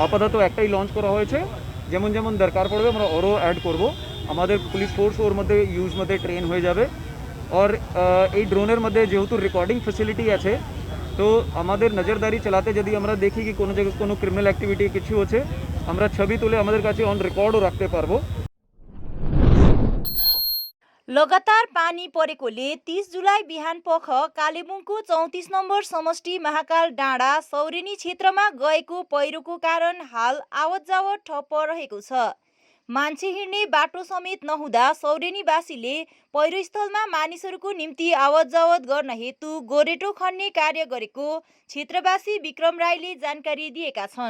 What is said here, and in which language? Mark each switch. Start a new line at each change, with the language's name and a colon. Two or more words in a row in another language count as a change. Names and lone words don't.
Bangla: আপাতত একটাই লঞ্চ করা হয়েছে, যেমন যেমন দরকার পড়বে আমরা আরও অ্যাড করব। আমাদের
English: police force
Bangla: ওর মধ্যে ইউজ মধ্যে ট্রেন হয়ে যাবে। আর এই ড্রোনের মধ্যে যেহেতু রেকর্ডিং ফ্যাসিলিটি আছে, তো আমাদের নজরদারি চালাতে যদি আমরা দেখি কি কোনো জায়গায় কোনো
English: criminal activity
Bangla: কিছু হচ্ছে, আমরা ছবি তুলে আমাদের কাছে
English: on record
Bangla: রাখতে পারবো।
Nepali: लगातार पानी परेकोले 30 जुलाई बिहानपख कालेबुङको 34 नम्बर समष्टि महाकाल डाँडा सौरेनी क्षेत्रमा गएको पहिरोको कारण हाल आवत जावत ठप्प रहेको छ। मान्छे हिँड्ने बाटो समेत नहुँदा सौरेनीवासीले पहिरोस्थलमा मानिसहरूको निम्ति आवत जावत गर्न हेतु गोरेटो खन्ने कार्य गरेको क्षेत्रवासी विक्रम राईले जानकारी दिएका छन्।